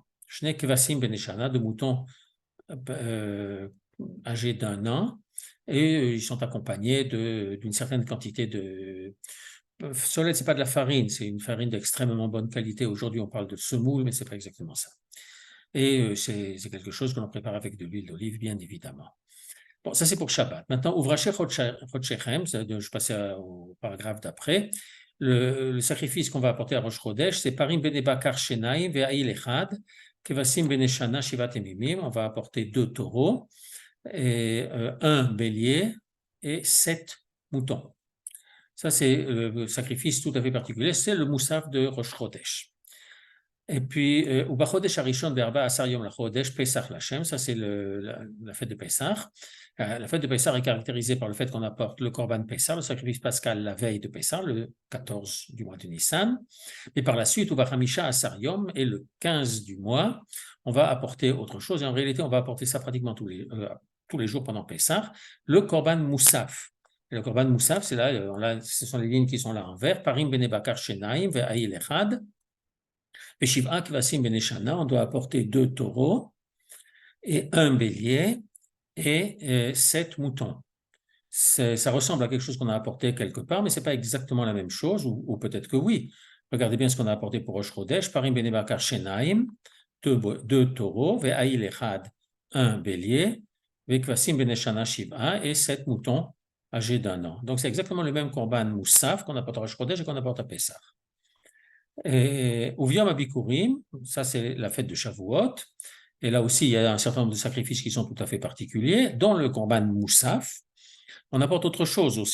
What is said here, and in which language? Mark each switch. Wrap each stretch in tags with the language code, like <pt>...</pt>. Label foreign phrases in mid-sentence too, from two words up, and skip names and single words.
<he>שני כבשים בני שנה,</he> <fr>2 moutons âgés d'1 an, et ils sont accompagnés d'une certaine quantité de Solet, c'est pas de la farine, c'est une farine d'extrêmement bonne qualité. Aujourd'hui, on parle de semoule, mais c'est pas exactement ça. Et c'est quelque chose que l'on prépare avec de l'huile d'olive, bien évidemment. Bon, ça c'est pour Shabbat. Maintenant,</fr> <he>ובראשי חדשיכם,</he> <fr>je passe au paragraphe d'après. Le sacrifice qu'on va apporter à Rosh Chodesh, c'est</fr> <he>פרים בני בקר שניים ואיל אחד, כבשים בני שנה שבעה תמימים.</he> <fr>On va apporter 2 taureaux, et 1 bélier et 7 moutons. Ça, c'est le sacrifice tout à fait particulier, c'est le moussaf de Rosh Chodesh. Et puis,</fr> <he>ובחודש הראשון בארבעה עשר יום לחודש פסח לכם,</he> <fr>ça c'est la fête de Pesach. La fête de Pesach est caractérisée par le fait qu'on apporte le</fr> <he>קרבן פסח,</he> <fr>le sacrifice pascal, la veille de Pesach, le 14 du mois de Nissan. Et par la suite,</fr> <he>ובחמישה עשר יום,</he> <fr>et le 15 du mois, on va apporter autre chose. Et en réalité, on va apporter ça pratiquement tous les jours pendant Pesach, le</fr> <he>קרבן מוסף.</he> <fr>Et le</fr> <he>קרבן מוסף,</he> <fr>c'est là, ce sont les lignes qui sont là en vert.</fr> <he>פרים בני בקר שניים ואיל אחד. ושבעה כבשים בני שנה,</he> <fr>on doit apporter 2 taureaux et 1 bélier et 7 moutons. Ça ressemble à quelque chose qu'on a apporté quelque part, mais ce n'est pas exactement la même chose, ou peut-être que oui. Regardez bien ce qu'on a apporté pour Rosh Chodesh.</fr> <he>פרים בני בקר שניים,</he> <fr>2 taureaux,</fr> <he>ואיל אחד,</he> <fr>1 bélier,</fr> <he>וכבשים בני שנה שבעה</he> <fr>et 7 moutons âgés d'1 an. Donc, c'est exactement le même</fr> <he>קרבן מוסף</he> <fr>qu'on apporte à Rosh Chodesh et qu'on apporte à Pessah. Et</fr> <he>וביום הביכורים,</he> <fr>ça c'est la fête de Shavuot. Et là aussi, il y a un certain nombre de sacrifices qui sont tout à fait particuliers. Dans le</fr> <he>קרבן מוסף,</he> <fr>on apporte autre chose aussi.</fr>